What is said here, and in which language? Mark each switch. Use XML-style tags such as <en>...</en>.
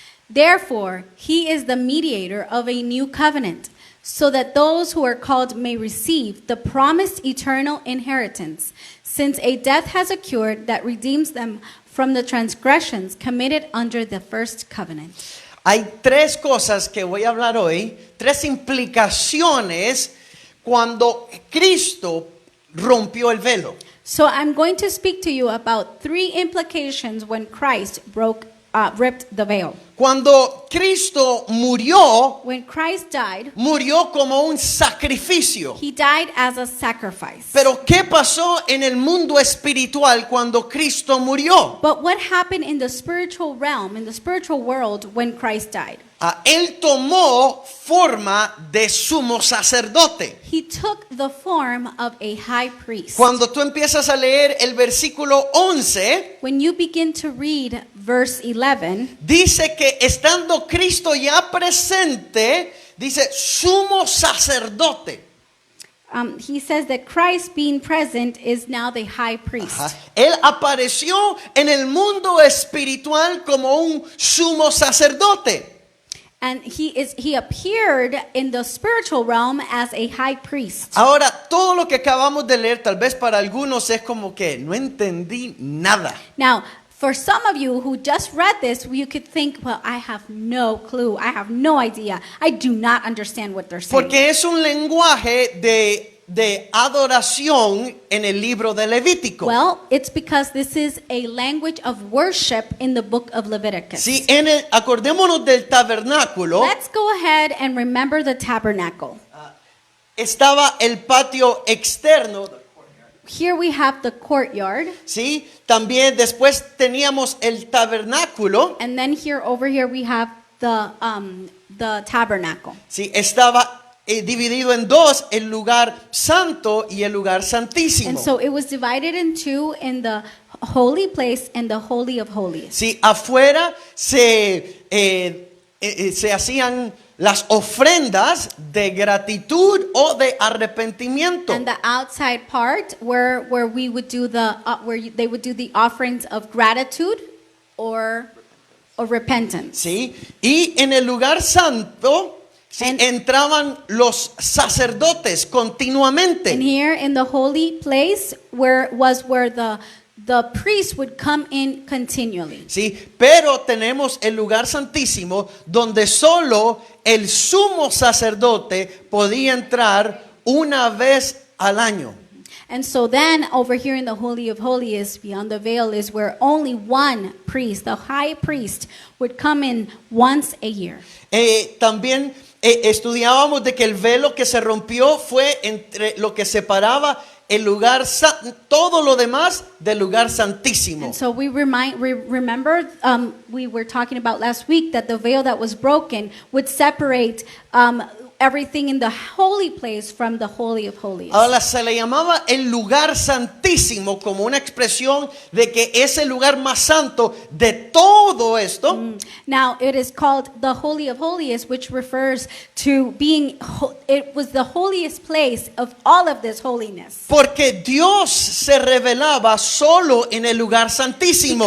<en>Therefore, he is the mediator of a new covenant, so that those who are called may receive the promised eternal inheritance, since a death has occurred that redeems them from the transgressions committed under the first covenant.</en> <es>Hay tres cosas que voy a hablar hoy, tres implicaciones cuando Cristo rompió el velo.</es> <en>So I'm going to speak to you about three implications when Christ ripped the veil.</en> <es>Cuando Cristo murió,</es> <en>When Christ died,</en> <es>murió como un sacrificio.</es> <en>he died as a sacrifice.</en> <es>Pero ¿qué pasó en el mundo espiritual cuando Cristo murió?</es> <en>But what happened in the spiritual realm, in the spiritual world, when Christ died?</en> <es>Él tomó forma de sumo sacerdote.</es> <en>He took the form of a high priest.</en> <es>Cuando tú empiezas a leer el versículo 11,</es> <en>When you begin to read verse 11,</en> <es>dice que estando Cristo ya presente, dice sumo sacerdote.</es> <en>he says that Christ being present is now the high priest.</en> <es>Él apareció en el mundo espiritual como un sumo sacerdote.</es> <en>And he appeared in the spiritual realm as a high priest.</en> <es>Ahora, todo lo que acabamos de leer, tal vez para algunos es como que no entendí nada.</es> <en>Now, for some of you who just read this, you could think, well, I have no clue. I have no idea. I do not understand what they're saying.</en> <es>Porque es un lenguaje de adoración en el libro de Levítico.</es> <en>Well, it's because this is a language of worship in the book of Leviticus.</en> <es>Sí, acordémonos del tabernáculo.</es> <en>Let's go ahead and remember the tabernacle.</en> <es>Estaba el patio externo.</es> <en>Here we have the courtyard.</en> <es>Sí, también después teníamos el tabernáculo.</es> <en>And then over here we have the tabernacle.</en> <es>Sí, estaba dividido en dos, el lugar santo y el lugar santísimo.</es> <en>And so it was divided in two, in the holy place and the holy of holies.</en> <es>Sí, afuera se hacían las ofrendas de gratitud o de arrepentimiento.</es> <en>And the outside part where we would do they would do the offerings of gratitude or repentance.</en> <es>Sí, y en el lugar santo entraban los sacerdotes continuamente.</es> <en>And here in the holy place where the priest would come in continually.</en> <es>Sí, pero tenemos el lugar santísimo donde solo el sumo sacerdote podía entrar una vez al año.</es> <en>And so then over here in the Holy of Holies, beyond the veil, is where only one priest, the high priest, would come in once a year.</en> <es>También estudiábamos de que el velo que se rompió fue entre lo que separaba el lugar, todo lo demás del lugar santísimo.</es> <en>And so we remember we were talking about last week that the veil that was broken would separate everything in the holy place from the Holy of Holies.</en> <es>Ahora se le llamaba el lugar santísimo como una expresión de que es el lugar más santo de todo esto.</es> <en>Now it is called the Holy of Holies, which refers to being, it was the holiest place of all of this holiness.</en> <es>Porque Dios se revelaba solo en el lugar santísimo.</es>